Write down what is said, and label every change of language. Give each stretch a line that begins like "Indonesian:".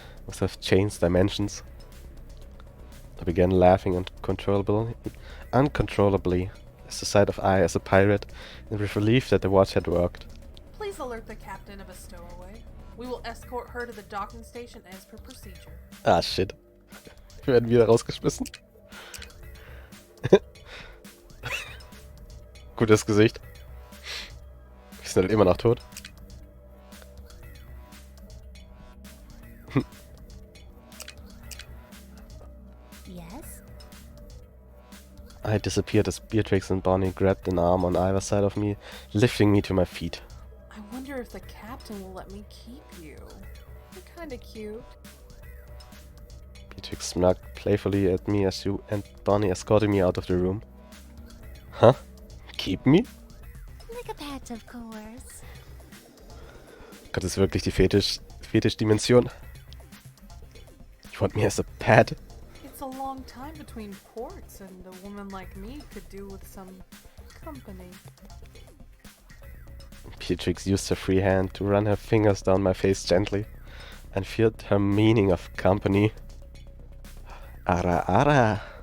English: Must have changed dimensions. I began laughing uncontrollably as the sight of I as a pirate, and with relief that the watch had worked. Please alert the captain of a stowaway. We will escort her to the docking station as per procedure. Ah, shit.
German: Wir werden wieder rausgeschmissen. Gutes Gesicht. Wir sind halt immer noch tot.
English: Yes? I disappeared as Beatrix and Bonnie grabbed an arm on either side of me, lifting me to my feet. I wonder if the captain will let me keep you. You're kinda cute. Beatrix smirked playfully at me as you and Bonnie escorted me out of the room. Huh? Keep me? Like a pet, of course.
German: Gott, das ist wirklich die Fetisch-Dimension.
English: You want me as a pet? It's a long time between ports, and a woman like me could do with some company. Beatrix used her free hand to run her fingers down my face gently, and feared her meaning of company. Ara ara.